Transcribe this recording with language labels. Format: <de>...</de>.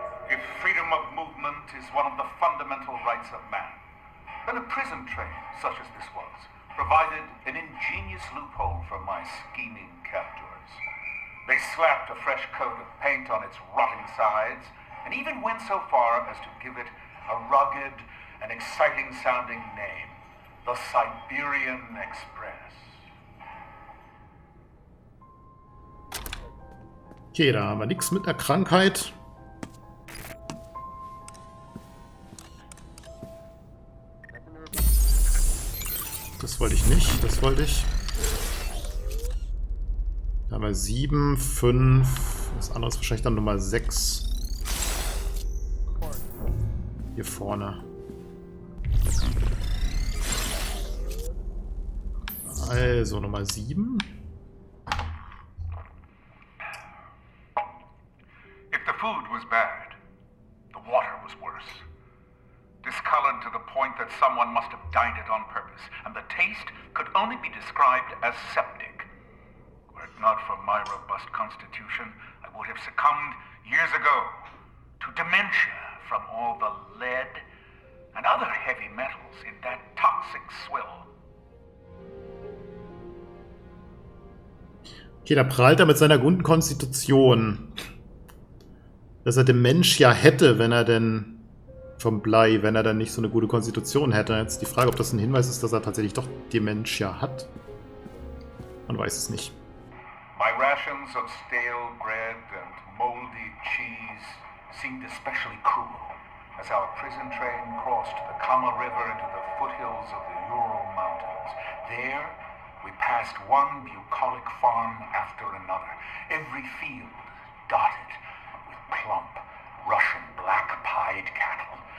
<en>If freedom of movement is one of the fundamental rights of man, then a prison train, such as this was, provided an ingenious loophole for my scheming captors. They slapped a fresh coat of paint on its rotting sides, and even went so far as to give it a rugged and exciting-sounding name, the Siberian Express.</en> <de>Okay, da haben wir nichts mit einer Krankheit. Das wollte ich nicht, das wollte ich. Da haben wir 7, 5. Das andere ist wahrscheinlich dann Nummer 6. Hier vorne. Also Nummer 7.</de> <en>If the food was bad, the water was worse. Discolored to the point that someone must have dyed it on purpose, and the taste could only be described as septic. Were it not for my robust constitution, I would have succumbed years ago to dementia from all the lead and other heavy metals in that toxic swill.</en> <de>Okay, da prahlt er mit seiner guten Konstitution. Dass er den Mensch ja hätte, wenn er denn vom Blei, wenn er dann nicht so eine gute Konstitution hätte. Jetzt die Frage, ob das ein Hinweis ist, dass er tatsächlich doch Dementia hat. Man weiß es nicht.</de> <en>My rations of stale bread and moldy cheese seemed especially cruel as our prison train crossed the Kama River into the foothills of the Ural Mountains. There, we passed one bucolic farm after another, every field dotted with plump Russian black-pied cattle.</en>